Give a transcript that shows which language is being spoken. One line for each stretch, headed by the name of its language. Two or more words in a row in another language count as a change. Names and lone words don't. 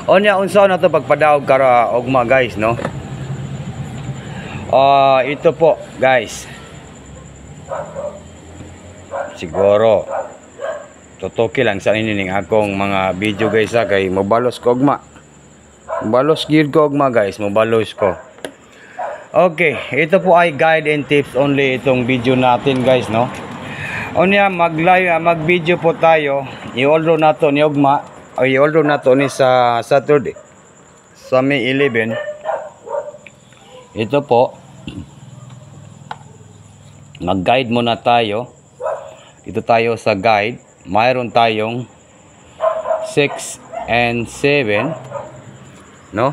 Cebuano: Onya unsa na to pagpadaog kara ugma guys no.
Filipino: Ito po
Cebuano: guys, siguro tutuki lang sa inyo ning akong mga video guys kay mobalos ko ugma. Mobalos gyud ko ugma guys, mobalos ko. Okay,
Filipino: ito po ay
English: guide and tips only
Filipino: itong video natin guys no. Unya mag-video po tayo.
Cebuano: I-order nato ni ugma, o i-order nato ni sa Saturday sa May 11.
Filipino: Ito po, mag-guide muna tayo. Ito tayo sa guide. Mayroon tayong 6 and 7 no.